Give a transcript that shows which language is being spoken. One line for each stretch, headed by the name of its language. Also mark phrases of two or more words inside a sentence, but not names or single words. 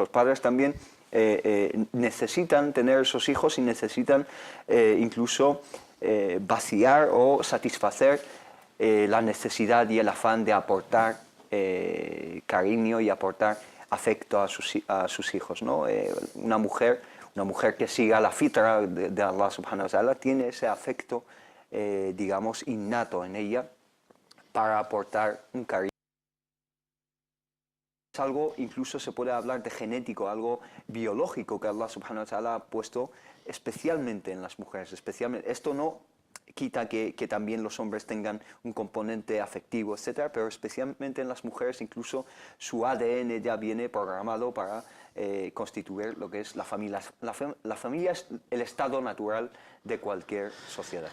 Spanish: Los padres también necesitan tener esos hijos, y necesitan incluso vaciar o satisfacer la necesidad y el afán de aportar cariño y aportar afecto a sus hijos, ¿no? Una mujer que siga la fitra de Allah
Arabic: سبحانه وتعالى
Spanish: tiene ese afecto, digamos, innato en ella, para aportar un cariño. Es algo, incluso se puede hablar de genético, algo biológico que Allah
Arabic: سبحانه وتعالى
Spanish: ha puesto especialmente en las mujeres. Esto no quita que también los hombres tengan un componente afectivo, etcétera, pero especialmente en las mujeres, incluso su ADN ya viene programado para constituir lo que es la familia. La familia es el estado natural de cualquier sociedad.